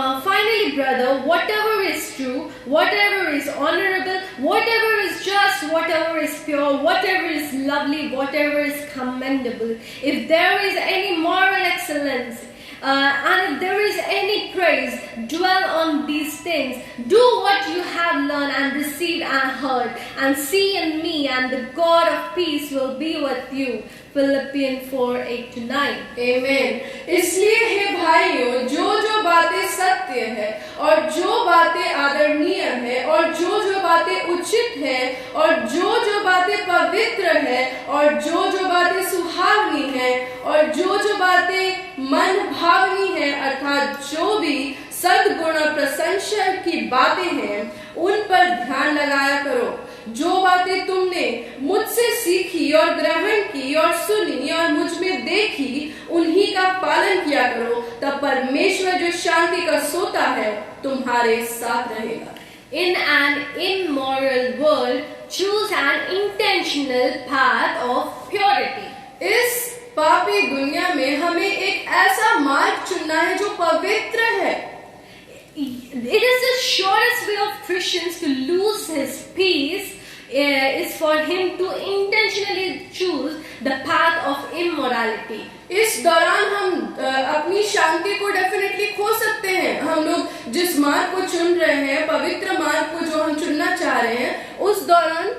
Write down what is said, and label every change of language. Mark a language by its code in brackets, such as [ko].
[en] Finally, brother, whatever is true, whatever is honorable, whatever is just, whatever is pure, whatever is lovely, whatever is commendable, if there is any moral excellence, and if there is any praise, dwell on these things. Do what you have learned and received and heard, and see in me, and the God of peace will be with you. Philippians 4:8-9. Amen. [hi] इसलिए हे भाइयों, जो बातें सत्य है और जो बातें आदरणीय है और जो बातें उचित है और जो बातें पवित्र है और जो बातें सुहावनी है और जो बातें मन भावनी है, अर्थात जो भी सद्गुण और प्रशंसा की बातें हैं, उन पर ध्यान लगाया करो। जो बातें तुमने मुझसे सीखी और ग्रहण की और सुनी और मुझ में देखी, उन्हीं का पालन किया करो, तब परमेश्वर जो शांति का सोता है तुम्हारे साथ रहेगा। [en] In an immoral world, choose an intentional path of purity. [hi] इस पापी दुनिया में हमें एक ऐसा मार्ग चुनना है जो पवित्र है। [en] It is the surest way of Christians to lose his peace is for him to intentionally choose the path of immorality. [hi] इस दौरान हम अपनी शांति को डेफिनेटली खो सकते हैं। हम लोग जिस मार्ग को चुन रहे हैं, पवित्र मार्ग को जो हम चुनना चाह रहे हैं, उस दौरान